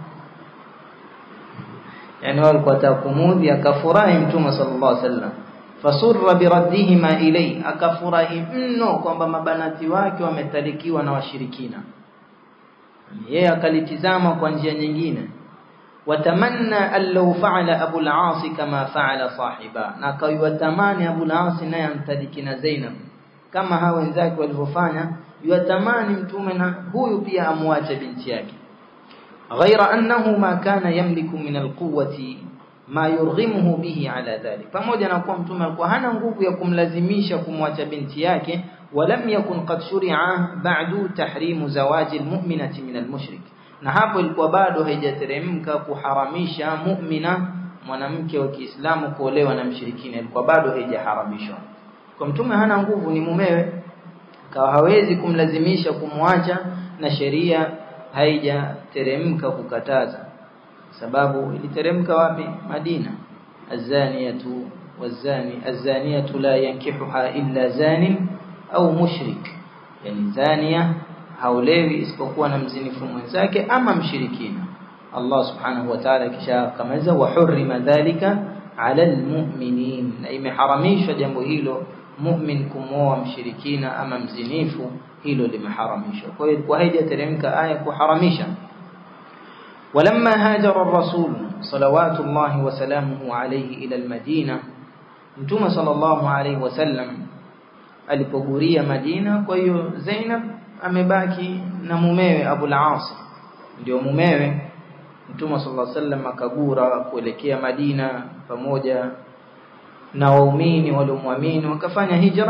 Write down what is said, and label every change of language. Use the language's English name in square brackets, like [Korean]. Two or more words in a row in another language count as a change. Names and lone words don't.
[Swahili] Yani walikuwa takumudhi, akafurahi Mtume [Arabic] صلى الله عليه وسلم. فسر بردهما إليه, [Swahili] akafurahi mno kwamba mabanati wake wametalikiwa na washirikina. Yeye akalitizama kwa njia nyingine. [Arabic] وتمنى لو فعل أبو العاص كما فعل صاحباه, [Swahili] na akawatamani Abu al-Aas naye amtaliki na Zainab kama hao wenzake walivyofanya. Yatamani mtume na huyu pia amwache binti yake. [Arabic] غير أنه ما كان يملك من القوة ما يرغمه به على ذلك, [Swahili] pamoja na kuwa mtume alikuwa hana nguvu ya kumlazimisha kumwacha binti yake. [Arabic] ولم يكن قد شرع بعد تحريم زواج المؤمنات من المشرك, [Swahili] na hapo ilikuwa bado haijateremka kuharamisha mu'mina, mwanamke wa Kiislamu, kuolewa na mshirikina, ilikuwa bado haijaharamishwa. Kwa mtume hana nguvu, ni mumewe, kawa hawezi kumlazimisha kumwacha, na sheria haijateremka kukataza. Sababu iliteremka wapi? Madina. [Arabic] الزانية والزاني الزانية لا ينكحها إلا زان أو مشرك, [Swahili] yani zania haulewi isipokuwa na mzinifu mwenzake ama mshirikina. [Arabic] الله سبحانه وتعالى [Swahili] kisha kamaliza [Arabic] وحرم ذلك على المؤمنين, [Swahili] na imeharamishwa jambo hilo mu'min kumoa mshirikina ama mzinifu, hilo limeharamishwa. Kwa hiyo kwa haijateremka aya kuharamisha. [Arabic] ولما هاجر الرسول صلوات الله وسلامه عليه إلى المدينة، [Swahili] Mtume [Arabic] صلى الله عليه وسلم [Swahili] alipoguria Madina. Kwa hiyo Zainab amebaki na mumewe Abu al-Aas, ndio mumewe. Mtume [Arabic] صلى الله عليه وسلم [Swahili] akagura kuelekea Madina pamoja na waumini waliomwamini, wakafanya hijra.